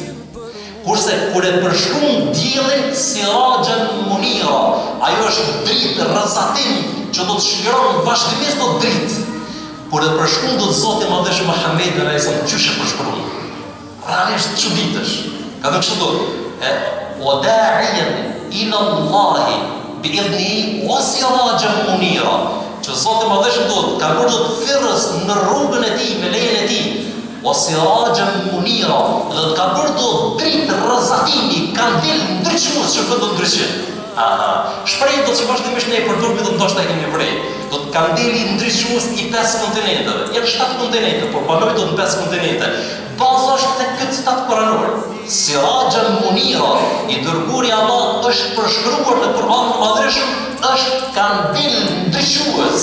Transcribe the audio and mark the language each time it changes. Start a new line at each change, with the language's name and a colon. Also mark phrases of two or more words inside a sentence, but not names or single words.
Albanian: Kurse kur e përshkruan diellin
Arabic: سراجا منيرا,
Albanian: ajo është dritë, rrezatim që do të shliron vazhdimisht do dritë. Kur e përshkruan do të Zoti i Madhëshëm Muhammedin a.s. Qysh e përshkruan? Realisht çuditësh. Ka të kështu do
Arabic: وداعيا إلى الله بإذنه وسراجا منيرا.
Albanian: Që Zoti i Madhëshëm do të ka bërë do të thirrës në rrugën e tij, me lejen e tij.
Arabic: وسراجا منيرا,
Albanian: dhe të ka bërë do dritë rrezatimi, kandil ndriçues që bën do ndriçim. Shprehje do të vazhdimisht ne e përdorim do ndoshta e kemi vrej. Do të kandili ndriçues i 5 kontinenteve. Janë 7 kontinente, por banoj do në 5 kontinente. Baza është tek këtë citat kuranor.
Arabic: سراجا منيرا,
Albanian: i dërguari Allah është përshkruar në Kur'anin e Madhreshëm, është kandil ndriçues.